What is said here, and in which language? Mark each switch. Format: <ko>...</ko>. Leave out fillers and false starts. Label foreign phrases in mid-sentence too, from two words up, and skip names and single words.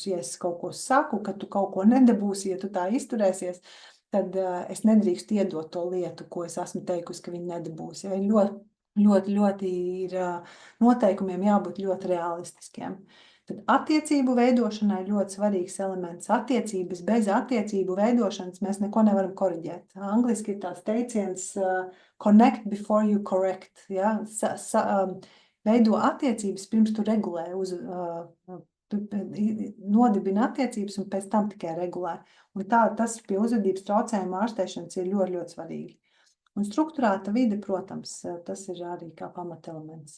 <lv>Ja es kaut ko saku, ka tu kaut ko nedabūsi, ja tu tā izturēsies, tad es nedrīkstu iedot to lietu, ko es esmu teikusi, ka viņi nedabūs. Ja, ļoti ir noteikumiem jābūt ļoti realistiskiem. Tad attiecību veidošanai ļoti svarīgs elements. Attiecības bez attiecību veidošanas mēs neko nevaram koriģēt. Angliski ir tāds teiciens</lv> <en>connect before you correct.</en> <lv>Ja? Veido attiecības pirms tu regulē nodibina attiecības un pēc tam tikai regulē. Un tas pie uzvedības traucējumu ārstēšanas ir ļoti, ļoti svarīgi. Un strukturēta vide, protams, tas ir arī kā pamatelements.</lv>